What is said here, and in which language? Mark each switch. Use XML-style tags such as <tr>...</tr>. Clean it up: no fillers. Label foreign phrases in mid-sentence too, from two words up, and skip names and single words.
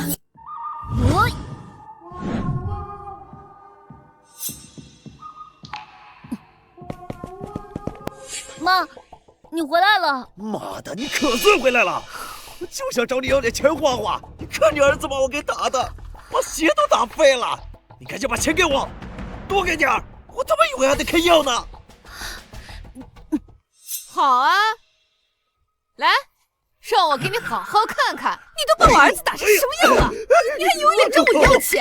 <zh>媽，你回來了。媽的，你可算回來了！我就想找你要點錢花花，你看你兒子把我給打的，把鞋都打廢了。你趕緊把錢給我，多給點兒，我他媽以為還得開藥呢。好啊，來，讓我給你好好看看，你都把我兒子打成什麼樣了，你還有臉找我要錢啊？</zh>